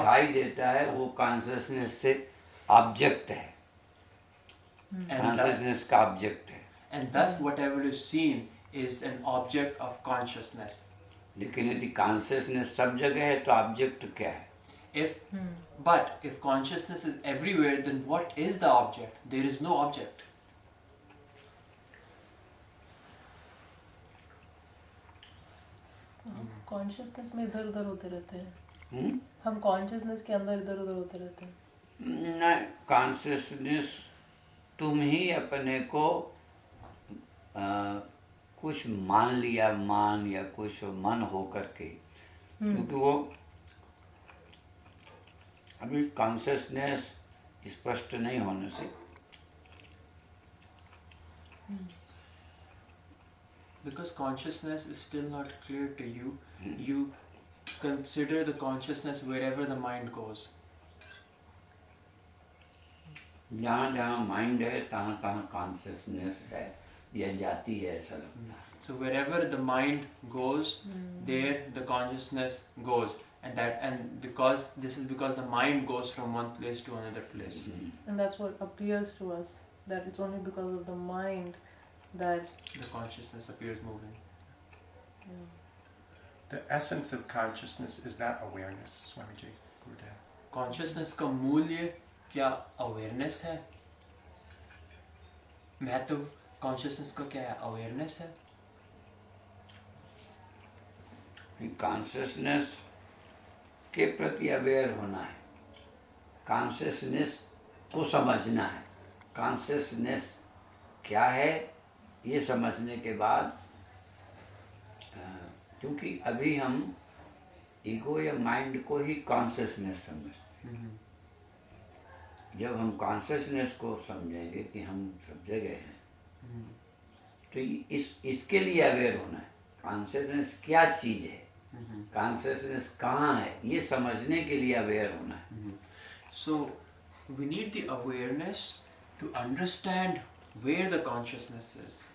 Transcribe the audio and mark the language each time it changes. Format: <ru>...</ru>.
<hi>दिखाई देता है वो कॉन्शियसनेस से ऑब्जेक्ट है, कॉन्शियसनेस का ऑब्जेक्ट है.</hi> <en>and thus whatever is seen is an object of consciousness.</en> <hi>लेकिन यदि कॉन्शियसनेस सब जगह है तो ऑब्जेक्ट क्या है?</hi> <en>But if consciousness is everywhere, then what is the object? There is no object.</en> <hi>Consciousness में इधर उधर होते रहते हैं. हम कॉन्शियसनेस के अंदर इधर उधर होते रहते हैं. नहीं, कॉन्शियसनेस तुम ही अपने को कुछ मान लिया, मान या कुछ मन हो करके, क्योंकि वो अभी कॉन्शियसनेस स्पष्ट नहीं होने से.</hi> <en>Because consciousness is still not clear to you, you consider the consciousness wherever the mind goes.</en> <hi>जहाँ जहाँ माइंड है तहाँ तहाँ कॉन्शियसनेस है या जाती है, ऐसा लगता है.</hi> <en>So wherever the mind goes, there the consciousness goes, and because the mind goes from one place to another place. And that's what appears to us, that it's only because of the mind that The consciousness appears moving. The essence of consciousness is that awareness, Swamiji, Gurudev.</en> <hi>Consciousness का मूल्य क्या awareness है? महत्व consciousness का क्या है? Awareness है। Consciousness के प्रति अवेयर होना है, कॉन्शियसनेस को समझना है। कॉन्शियसनेस क्या है ये समझने के बाद, क्योंकि अभी हम ईगो या माइंड को ही कॉन्शियसनेस समझते हैं। जब हम कॉन्शियसनेस को समझेंगे कि हम सब जगह हैं, तो इसके लिए अवेयर होना है। कॉन्शियसनेस क्या चीज़ है, कॉन्शियसनेस कहाँ है, ये समझने के लिए अवेयर होना है।</hi> <en>So we need the awareness to understand where the consciousness is.</en>